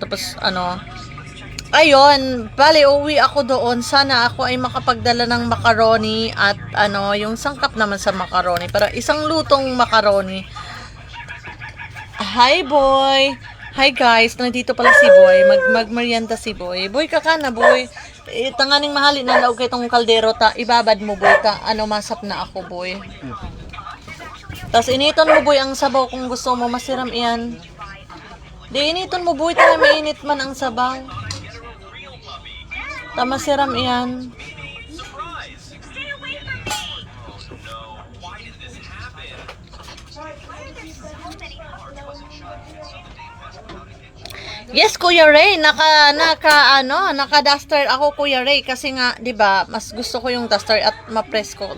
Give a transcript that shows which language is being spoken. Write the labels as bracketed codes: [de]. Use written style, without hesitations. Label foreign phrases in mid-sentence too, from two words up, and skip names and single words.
[tl] Tapos ayun, bali, uwi ako doon. Sana ako ay makapagdala ng macaroni at yung sangkap naman sa macaroni. Para isang lutong macaroni. [en] Hi, boy! Hi, guys! [tl] Nandito pala si boy. Magmerienda si boy. [bik] Boy, kakana, boy. Tanganing mahali na laog itong kaldero ta. [tl] Ibabad mo, boy. Masap na ako, boy. [bik] Tapos initon mo, boy, ang sabaw kung gusto mo. Masiram iyan. Di, initon mo, boy. Tayo mainit man ang sabaw. Tamasiram iyan. [tl] Yes, Kuya Ray, naka-duster ako, Kuya Ray, kasi nga, 'di ba, mas gusto ko yung duster at ma-press ko.